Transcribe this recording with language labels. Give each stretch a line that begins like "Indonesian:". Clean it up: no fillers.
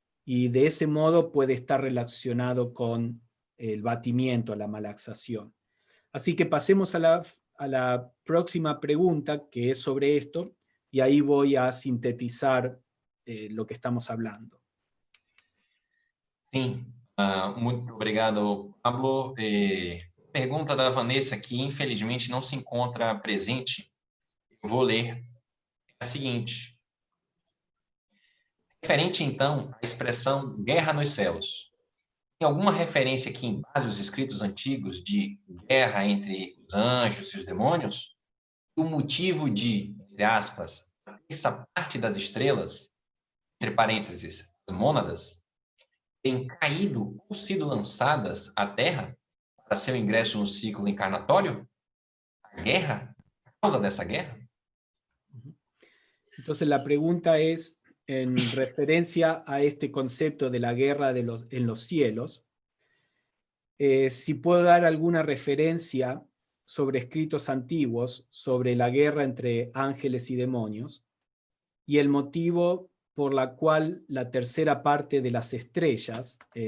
Spanish: Y de ese modo puede estar relacionado con el batimiento, la malaxación. Así que pasemos a la próxima pregunta, que es sobre esto, y ahí voy a sintetizar lo que estamos hablando.
Portuguese: Sim, muito obrigado, Pablo. Pergunta da Vanessa, que infelizmente não se encontra presente, eu vou ler. É a seguinte: referente então à expressão guerra nos céus, tem alguma referência que embase os escritos antigos de guerra entre os anjos e os demônios? O motivo de, entre aspas, a terça parte das estrelas, entre parênteses, as mônadas, têm caído ou sido lançadas à Terra para seu ingresso no ciclo encarnatório? A guerra? A causa dessa guerra?
Spanish: Entonces la pregunta es, en referencia a este concepto de la guerra en los cielos, si puedo dar alguna referencia sobre escritos antiguos sobre la guerra entre ángeles y demonios, y el motivo por la cual la tercera parte de las estrellas,